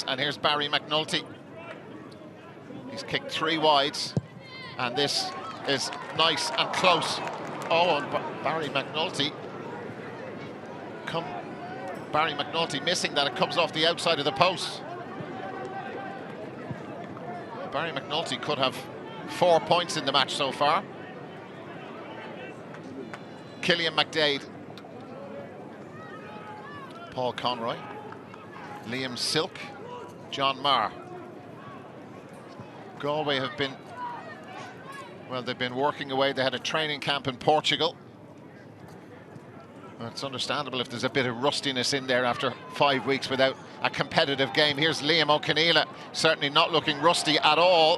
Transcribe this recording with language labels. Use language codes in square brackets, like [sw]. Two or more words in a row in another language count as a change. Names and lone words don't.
[en] And here's Barry McNulty. He's kicked 3 wides, and this is nice and close. Oh, and Barry McNulty. Barry McNulty missing that. It comes off the outside of the post. Barry McNulty could have 4 points in the match so far. Killian McDaid. Paul Conroy. Liam Silke. John Maher. Galway have been, well, they've been working away. They had a training camp in Portugal. Well, it's understandable if there's a bit of rustiness in there after 5 weeks without a competitive game. Here's Liam Ó'Conghaile, certainly not looking rusty at all.